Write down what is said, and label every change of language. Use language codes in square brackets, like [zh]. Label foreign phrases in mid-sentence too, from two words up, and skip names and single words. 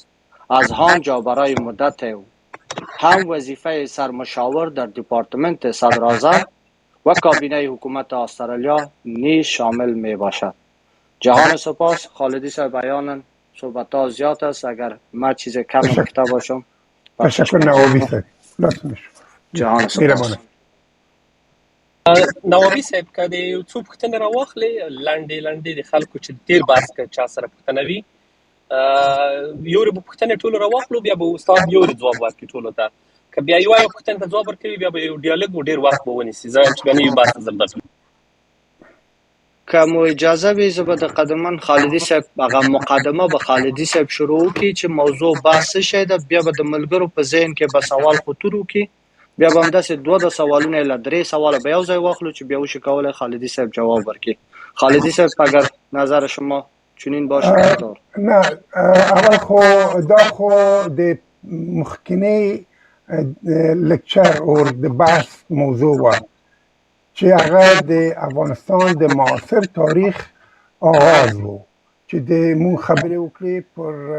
[fa] از آنجا برای مدت هم وظیفه سرمشاور در دپارتمنت صدراعظم و کابینه حکومت استرالیا نیز شامل می باشد. جهان سپاس. خالدی صاحب بیانن صحبت ها زیاد است، اگر من چیز کم گفته باشم تشکر. نوابی صاحب جهان سپاس. [ps] نوابي صاحب که د یو څو پوښتنې راواخلې لنډې د خلکو چې تیر بحث که چا سره پوښتنه وي یورې به پوښتنې ټولو راواخلو، بیا به استاد یورې ځواب ورکړي ټولو ته. که بیا یوه پوښتنې ته ځواب ورکوي بیا به یو ډیالوګ و ډېر وخت به ونیسي. زه چې بیا نوي بحث ته ځم داخل. که مو اجازه وي زه به د قدرمن خالدي صاحب هغه مقدمه به خالدي صاحب شروع کړي چې موضوع بحث څه شی ده، بیا به د ملګرو په ذهن کې به سوال خطور وکړي، بیا به همداسې دوه سوالونه له 3 سواله به یو ځای واخلو چې بیا وشي کولی خالدي صاحب جواب ورکړي. [fa] خالدي صاحب اگر نظر شما چنین باشه. [ps] نه اول خو د مخکنی لکچر او د بحث موضوع و چې هغه د افغانستان د معاصر تاریخ آغاز و چې د مون خبرې وکړې پر